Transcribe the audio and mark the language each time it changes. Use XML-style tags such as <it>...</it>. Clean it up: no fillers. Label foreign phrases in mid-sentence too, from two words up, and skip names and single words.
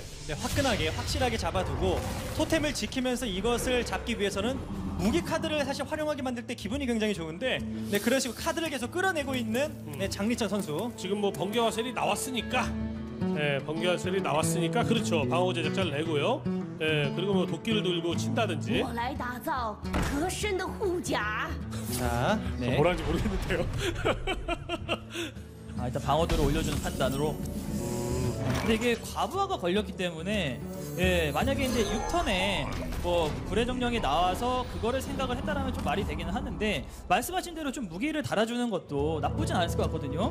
<ko>화끈하게 확실하게 잡아두고 토템을 지키면서 이것을 잡기 위해서는 무기 카드를 사실 활용하게 만들 때 기분이 굉장히 좋은데 그런 식으로 카드를 계속 끌어내고 있는 장리천 선수. 지금 뭐 번개 화살이 나왔으니까, 번개 화살이 나왔으니까 그렇죠. 방어 제작자를 내고요. 그리고 뭐 도끼를 들고 친다든지.</ko> <zh>我来打造合身的护甲。</zh> <ko>자, 네. 뭐라는지 모르겠는데요. 일단 방어도를 올려주는 판단으로 근데 이게 과부하가 걸렸기 때문에 예, 만약에 이제 6턴에 뭐 불의 정령이 나와서 그거를 생각을 했다라면 좀 말이 되기는 하는데 말씀하신 대로 좀 무기를 달아주는 것도 나쁘진 않을 것 같거든요.</ko>